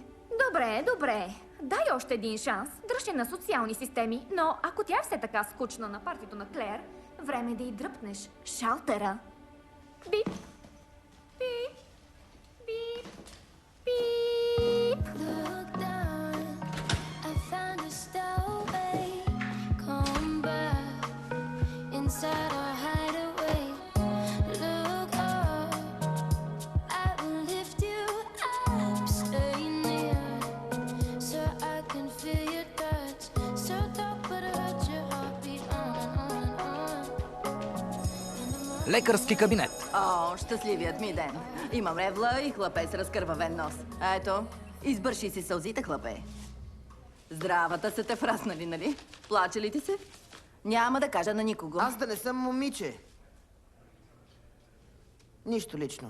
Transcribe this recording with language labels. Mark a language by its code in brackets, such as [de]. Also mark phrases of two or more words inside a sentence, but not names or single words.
[bg] Добре. Дай още един шанс. Дръжте на социални системи. Но ако тя е все така скучна на партито на Клер, време е да й дръпнеш шалтера. Бип. Бип. Бип. Бип. [en] Look down, I found a stairway. Come back inside our hideaway. Look up, I will lift you up. Stay near, so I can feel your touch. So dark, but I heard your heartbeat on. [bg] Лекарски кабинет. Щастливият ми ден. Имам ревла и хлапе с разкървавен нос. Ето, избърши си сълзите, хлапе. Здравата са те фраснали, нали? Плаче ли ти се? Няма да кажа на никого. Аз да не съм момиче. Нищо лично.